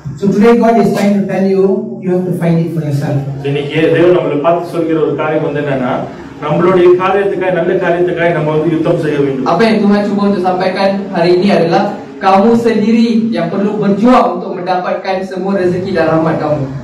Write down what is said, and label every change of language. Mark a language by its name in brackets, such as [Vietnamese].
[English] So today God is trying to tell you, you have to find it for yourself. [Tamil] இன்னைக்கு தேவன் நம்மளை பார்த்து சொல்கிற ஒரு காரியம் வந்து என்னன்னா, நம்மளுடைய காரியத்துக்காக, நல்ல காரியத்துக்காக நம்ம வந்து யுத்தம் செய்ய வேண்டும். [Malay] Apa yang Tuhan cuba untuk sampaikan hari ini adalah kamu sendiri yang perlu berjuang untuk mendapatkan semua rezeki dan rahmat kamu.